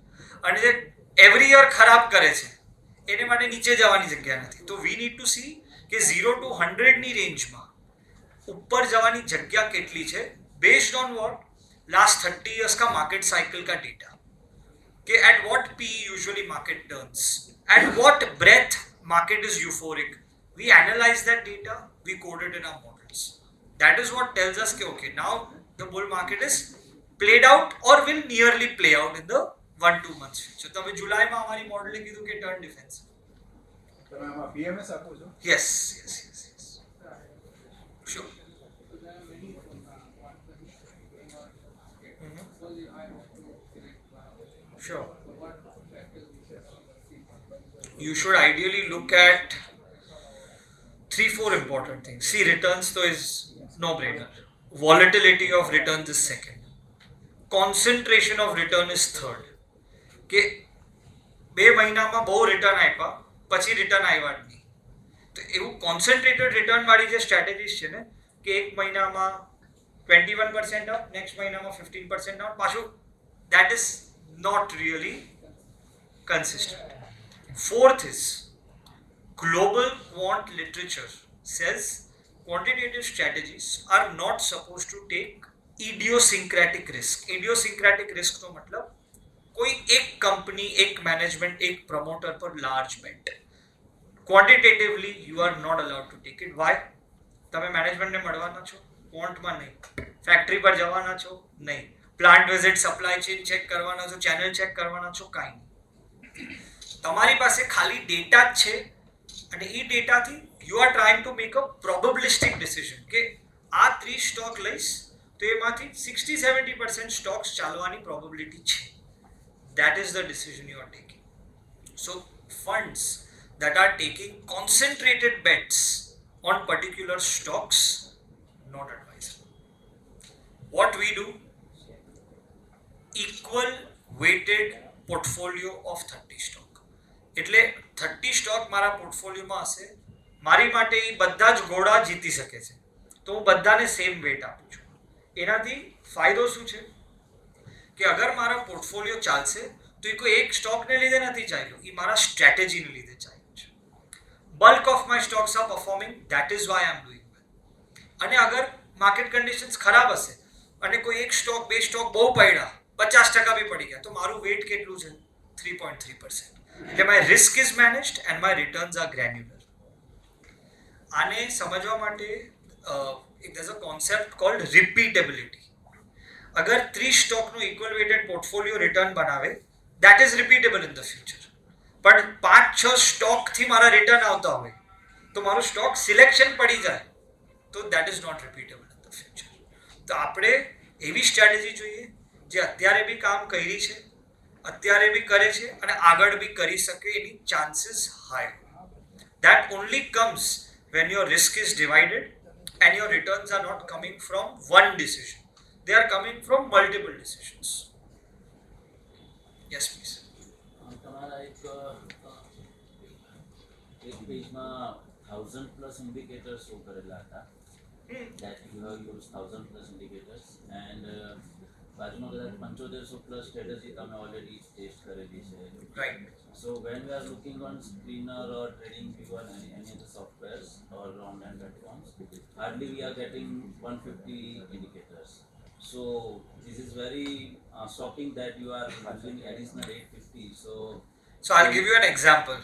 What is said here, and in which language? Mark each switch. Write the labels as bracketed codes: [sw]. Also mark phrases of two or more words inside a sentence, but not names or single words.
[gu] અને જે [en] every year [gu] ખરાબ કરે છે, એને માટે નીચે જવાની જગ્યા નથી. તો [en] we need to see [gu] કે 0 to 100ની રેન્જમાં ઉપર જવાની જગ્યા કેટલી છે, [en] based on what, लास्ट 30 years [hi] का मार्केट साइकिल का डेटा, कि [en] at what P usually market turns, at what breadth market is euphoric. We analyze that data, we code it in our models. That is what tells us that okay, now the bull market is played out or will nearly play out in the 1-2 months future. [hi] तो जुलाई में हमारी मॉडल ने [gu] કીધું કે [en] turn defence. [gu] તમે આમાં PMS આપો છો? [en] Yes. Sure. Sure. You should ideally look at 3-4 important things. See, returns though is no-brainer. Volatility of returns is second. Concentration of return is third. [gu] કે 2 મહિનામાં બહુ રિટર્ન આપ્યા પછી રિટર્ન આવ્યા જ નહીં, તો એવું કોન્સન્ટ્રેટેડ રિટર્ન વાળી જે સ્ટ્રેટેજીસ છે ને, કે 1 મહિનામાં 21% અપ, નેક્સ્ટ મહિનામાં 15% ડાઉન, પાછું [en] that is not really consistent. Fourth is global quant literature says quantitative strategies are not supposed to take idiosyncratic risk. Idiosyncratic risk [gu] નો મતલબ કોઈ એક કંપની, એક મેનેજમેન્ટ, એક પ્રમોટર પર [en] large bet. quantitatively you are not allowed to take it. [gu] વાય? તમે મેનેજમેન્ટને મળવાના છો? ક્વોન્ટમાં નહીં. ફેક્ટરી પર જવાના છો? નહીં. પ્લાન્ટ વિઝિટ, સપ્લાય ચેઇન ચેક કરવાના છો, ચેનલ ચેક કરવાના છો? કાંઈ નહીં. તમારી પાસે ખાલી ડેટા જ છે અને એ ડેટાથી [en] you are trying to make a probabilistic decision [gu] કે આ 3 સ્ટોક લઈશ તો એમાંથી 60-70% સ્ટોક્સ ચાલવાની પ્રોબેબિલિટી છે. [en] That is the decision you are taking. So funds that are taking concentrated bets on particular stocks, not advisable. What we do, equal weighted portfolio of 30 stock. [gu] એટલે 30 સ્ટોક મારા પોર્ટફોલિયોમાં હશે, મારી માટે એ બધા જ ઘોડા જીતી શકે છે, તો હું બધાને [en] same weight [gu] આપું છું. એનાથી ફાયદો શું છે કે અગર મારા પોર્ટફોલિયો ચાલશે તો એ કોઈ એક સ્ટોકને લીધે નથી ચાલ્યો, એ મારા સ્ટ્રેટેજીને લીધે ચાલ્યો છે. [en] bulk of my stocks are performing, that is why I am doing well. [gu] અને અગર માર્કેટ કન્ડિશન્સ ખરાબ હશે અને કોઈ એક સ્ટોક, 2 સ્ટોક બહુ પડ્યા, 50% બી પડી ગયા, તો મારું વેટ કેટલું છે? 3.3%. [en] એટલે my risk is managed and my returns are granular. [gu] આને સમજવા માટે [en] there's a concept called repeatability. [gu] अगर 3 સ્ટોકનું [en] equal weighted [gu] પોર્ટફોલિયો રિટર્ન બનાવે, [en] that is repeatable in the future. [gu] પણ 5-6 સ્ટોકથી મારા રિટર્ન આવતા હોય તો મારું સ્ટોક સિલેક્શન પડી જાય, તો [en] that is not repeatable in the future. [gu] તો આપણે એવી સ્ટ્રેટેજી જોઈએ જે અત્યારે બી કામ કરી છે, અત્યારે બી કરે છે અને આગળ બી કરી શકે, એની ચાન્સીસ હાઈ. [en] That only comes when your risk is divided and your returns are not coming from one decision. They are coming from multiple decisions. yes please. [gu] તમારા એક પેજમાં 1000+ ઇન્ડિકેટર્સ શો કરેલા હતા [en] that you have used 1000+ indicators [gu] and બાજુમાં કદાચ 7500+ strategy તમે ઓલરેડી ટેસ્ટ કરેલી છે. રાઈટ. [en] So when we are looking on Screener or TradingView or any other softwares or online platforms, hardly we are getting 150 indicators. So this is very shocking that you are using additional 850. So I'll give you an example.